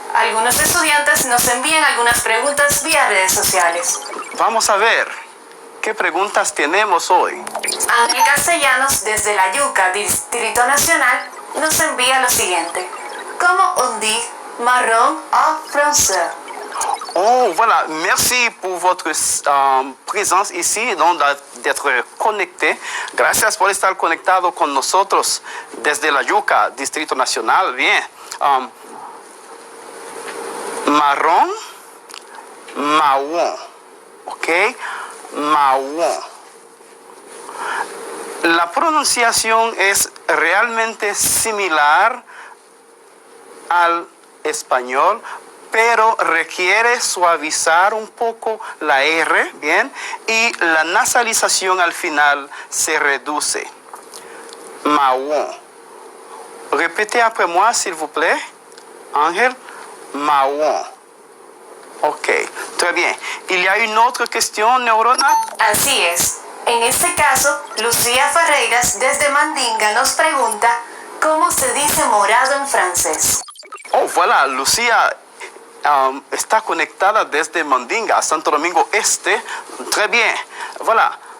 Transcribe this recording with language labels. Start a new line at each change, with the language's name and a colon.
Spanish: Algunos estudiantes nos envían algunas preguntas vía redes sociales. Vamos a ver, ¿qué preguntas tenemos hoy? Ángel Castellanos, desde La Yuca, Distrito Nacional, nos envía lo siguiente. ¿Cómo
French: on dit marron en français? Oh, voilà. Merci pour votre présence ici, donc d'être connecté.
Spanish: Gracias por estar conectado con nosotros desde La Yuca, Distrito Nacional. Bien. Marrón, marrón. ¿Ok? Marrón. La pronunciación es realmente similar al español, pero requiere suavizar un poco la R, ¿bien? Y la nasalización al final se reduce. Marrón.
French: Répétez après moi, s'il vous plaît. Ángel, marrón. Ok, très bien. Il y a une autre question, Neurona?
Spanish: Así es. En este caso, Lucía Ferreiras desde Mandinga nos pregunta cómo se dice morado en francés.
French: Oh, voilà,
Spanish: Lucía está conectada desde Mandinga, Santo Domingo Este.
French: Très bien. Voilà.